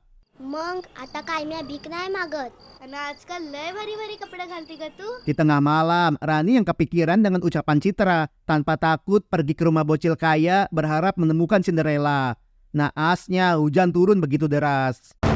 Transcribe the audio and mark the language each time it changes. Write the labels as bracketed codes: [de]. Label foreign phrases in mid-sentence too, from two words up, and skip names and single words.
[mr] मग आता काय मी भीक नाही मागत आणि आजकाल लय भारी भारी कपडे घालते का तू? [id] Di tengah malam, Rani yang kepikiran dengan ucapan Citra, tanpa takut pergi ke rumah bocil kaya berharap menemukan Cinderella. Naasnya hujan turun begitu deras.